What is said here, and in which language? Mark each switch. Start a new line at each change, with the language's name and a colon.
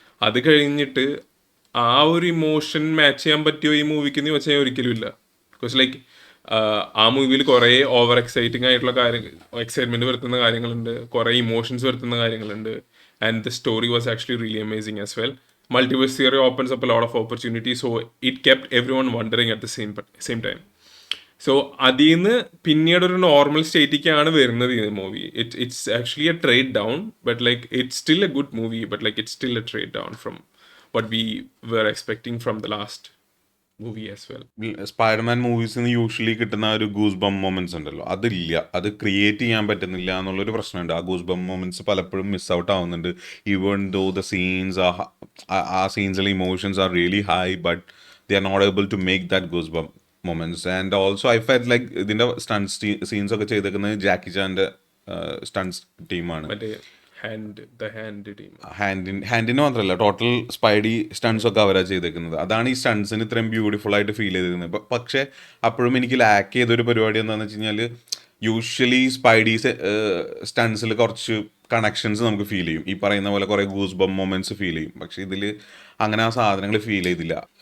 Malayalam: അത് കഴിഞ്ഞിട്ട് ആ ഒരു ഇമോഷൻ മാച്ച് ചെയ്യാൻ പറ്റിയോ ഈ മൂവിക്ക് എന്ന് വെച്ചാൽ ഒരിക്കലും ഇല്ല. ബിക്കോസ് ലൈക്ക് ആ മൂവിയിൽ കുറേ ഓവർ എക്സൈറ്റിംഗ് ആയിട്ടുള്ള എക്സൈറ്റ്മെന്റ് വരുത്തുന്ന കാര്യങ്ങളുണ്ട്, കുറേ ഇമോഷൻസ് വരുത്തുന്ന കാര്യങ്ങളുണ്ട്.
English: And the story was actually really amazing as well. Multiverse theory opens up a lot of opportunities, so it kept everyone wondering at the same time.
Malayalam: So അതിൽ നിന്ന് പിന്നീട് ഒരു നോർമൽ സ്റ്റേറ്റിലേക്കാണ് വരുന്നത് ഈ movie.
English: It's actually a trade down, but like it's still a good movie, but like it's still a trade down from what we were expecting from the last movie as well.
Malayalam: Spiderman മൂവീസിന് usually കിട്ടുന്ന ഒരു goose ബം moments ഉണ്ടല്ലോ, അതില്ല. അത് create ചെയ്യാൻ പറ്റുന്നില്ല എന്നുള്ളൊരു പ്രശ്നമുണ്ട്. ആ ഗൂസ് ബം മൊമെന്റ്സ് പലപ്പോഴും മിസ് ഔട്ട് ആവുന്നുണ്ട്.
English: even though the scenes
Malayalam: ആ സീൻസിലെ
English: Emotions are really high, but they are not able to make that goose bump moments. And also I felt like
Malayalam: ഇതിന്റെ സ്റ്റൺസ് സീൻസ് ഒക്കെ ചെയ്തേക്കുന്നത് ജാക്കി ചാന്റെ സ്റ്റൺസ് ടീമാണ്. മറ്റേ
English: the hand team.
Malayalam: ഹാൻഡിന് മാത്രമല്ല, total Spidey stunts ഒക്കെ അവരാ ചെയ്തേക്കുന്നത്. അതാണ് ഈ സ്റ്റൺസിന് ഇത്രയും ബ്യൂട്ടിഫുൾ ആയിട്ട് ഫീൽ ചെയ്തിരുന്നത്. പക്ഷേ അപ്പോഴും എനിക്ക് ലാക്ക് ചെയ്തൊരു പരിപാടി എന്താണെന്ന് വെച്ച് കഴിഞ്ഞാൽ, യൂഷ്വലി സ്പൈഡി സ്റ്റൺസിൽ കുറച്ച് കണക്ഷൻസ് നമുക്ക് ഫീൽ ചെയ്യും. ഈ പറയുന്ന പോലെ കുറേ ഗൂസ് ബം മൊമെന്റ്സ് ഫീൽ ചെയ്യും. പക്ഷെ ഇതിൽ അങ്ങനെ ആ സാധനങ്ങൾ ഫീൽ ചെയ്തില്ല.